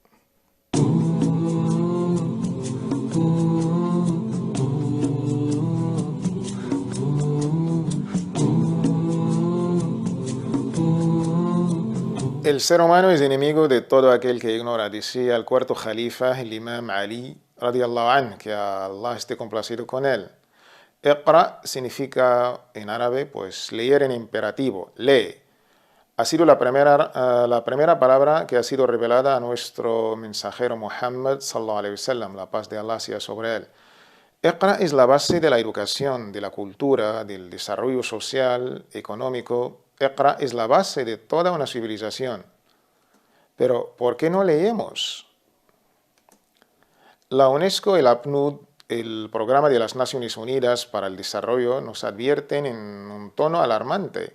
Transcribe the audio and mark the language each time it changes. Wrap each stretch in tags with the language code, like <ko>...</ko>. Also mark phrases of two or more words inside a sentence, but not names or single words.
<es>El ser humano es enemigo de todo aquel que ignora, decía el cuarto califa, el imam Ali,</es> <ar>رضي الله عنه,</ar> <es>que Allah esté complacido con él. Iqra significa en árabe, pues leer en imperativo, lee. Ha sido la primera palabra que ha sido revelada a nuestro mensajero Muhammad,</es> <ar>صلى الله عليه وسلم,</ar> <es>la paz de Allah sea sobre él. Iqra es la base de la educación, de la cultura, del desarrollo social, económico. Iqra es la base de toda una civilización. Pero, ¿por qué no leemos? La UNESCO, el APNUD, el Programa de las Naciones Unidas para el Desarrollo, nos advierten en un tono alarmante.</es>